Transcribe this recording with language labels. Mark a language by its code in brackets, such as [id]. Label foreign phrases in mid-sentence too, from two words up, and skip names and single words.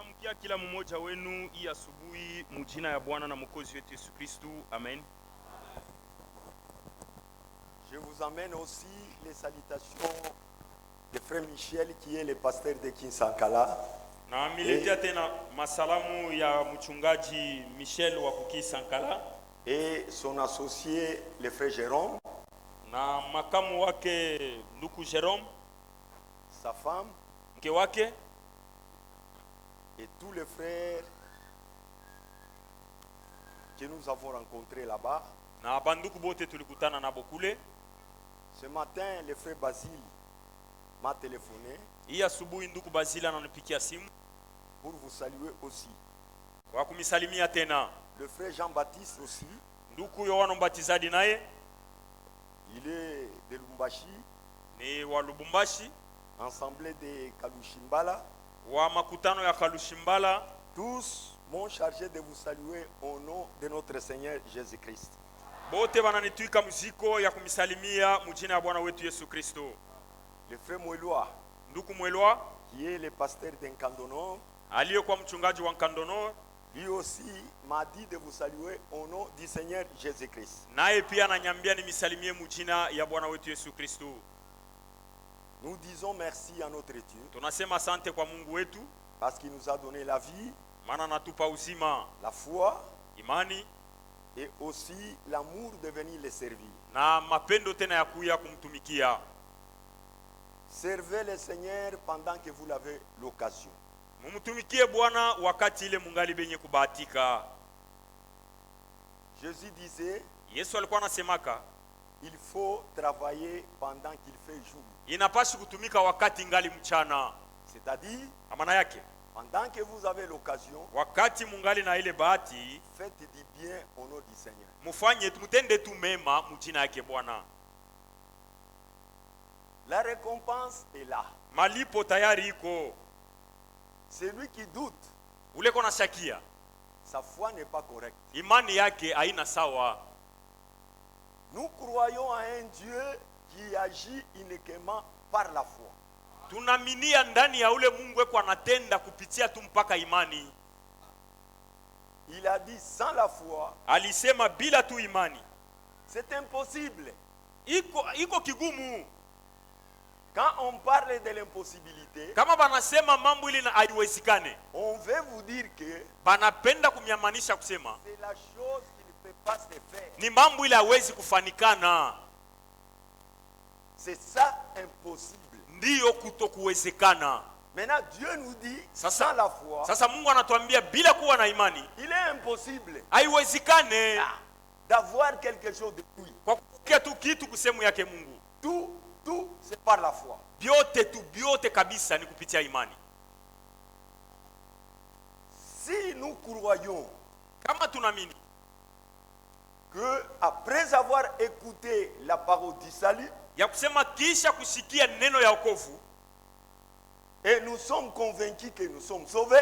[sw] Nawakaribisha kila mmoja wenu hii asubuhi mjina ya Bwana na Mwokozi wetu Yesu Kristo. Amen. [fr] Je vous amène aussi les salutations de frère Michel qui est le pasteur de Kinsankala. [sw] Na miletea tena masalamu ya mchungaji Michel wa Kinsankala [fr] et son associé le frère Jérôme, [sw] na makamu wake ndugu Jérôme, [fr] sa femme [sw] mke wake [fr] et tous les frères que nous avons rencontrés là-bas. [sw] na banduku bote tulikutana nabo kule. [fr] Ce matin, le frère Basile m'a téléphoné [sw] Hii asubuhi ndugu Basile ananipigia simu [fr] pour vous saluer aussi. [sw] kwa kumisalimia tena. [fr] Le frère Jean-Baptiste aussi, [sw] Ndugu Yohana Mbatizaji naye [fr] il est de Lumbashi, [sw] ni wa Lubumbashi, [fr] ensemble de Kalushimbala. [sw] wa makutano ya Kalushimbala. [fr] Tous m'ont chargé de vous saluer au nom de notre Seigneur Jésus-Christ. [sw] Bote bananitwika muziko ya kumisalimia mjina ya Bwana wetu Yesu Kristo. [fr] Le frère Moeloa, [sw] Ndugu Mwelwa [fr] qui est le pasteur d'Enkandono, [sw] aliyekuwa mchungaji wa Nkandono, [fr] lui aussi m'a dit de vous saluer au nom du Seigneur Jésus-Christ. [sw] naye pia ananyambia nimisalimie mjina ya Bwana wetu Yesu Kristo. [fr] Nous disons merci à notre Dieu [sw] Tunasema asante kwa Mungu wetu [fr] parce qu'il nous a donné la vie, [sw] maana natupa uzima, [fr] la foi [sw] imani [fr] et aussi l'amour de venir le servir. [sw] na mapendo tena ya kuya kumtumikia. [fr] Servez le Seigneur pendant que vous l'avez l'occasion. [sw] Mumtumikie Bwana wakati ile mungali benye kubahatika. [fr] Jésus disait, [sw] Yesu alikuwa anasemaka [fr] il faut travailler pendant qu'il fait jour. [sw] inapaswa kutumika wakati ngali mchana. [fr] C'est-à-dire, [sw] Maana yake [fr] pendant que vous avez l'occasion, [sw] wakati mungali na ile bahati, [fr] faites du bien au nom du Seigneur. [sw] mufanye mutende tu mema mjina yake Bwana. [fr] La récompense est là. [sw] Malipo tayari iko. [fr] Celui qui doute, [sw] Ule kona shakia, [fr] sa foi n'est pas correcte. [sw] imani yake haina sawa. [fr] Nous croyons à un Dieu qui agit uniquement par la foi. [sw] Tunaminia ndani ya ule Mungu eko anatenda kupitia tu mpaka imani. [fr] Il a dit sans la foi, [sw] Alisema bila tu imani [fr] c'est impossible. [sw] iko kigumu. [fr] Quand on parle de l'impossibilité, [sw] Kama banasema mambo ili na haiwezekane, [fr] on veut vous dire que [sw] banapenda kumyamanisha kusema [fr] c'est la chose qui ne peut pas se faire. [sw] ni mambo ile hawezi kufanikana. [fr] C'est ça impossible. [sw] Ndiyo kutokuwezekana. [fr] Maintenant, Dieu nous dit, [sw] Sasa- [fr] sans la foi, [sw] Sasa Mungu anatuambia bila kuwa na imani [fr] il est impossible [sw] haiwezekane [fr] d'avoir quelque chose de lui. [sw] kwa kupokea tu kitu kusemu yake Mungu. [fr] Tout, c'est par la foi. [sw] Biote kabisa ni kupitia imani. [fr] Si nous croyons [sw] Kama tunaamini [fr] que après avoir écouté la parole du salut, [sw] ya kusema kisha kusikia neno ya wokovu [fr] et nous sommes convaincus que nous sommes sauvés,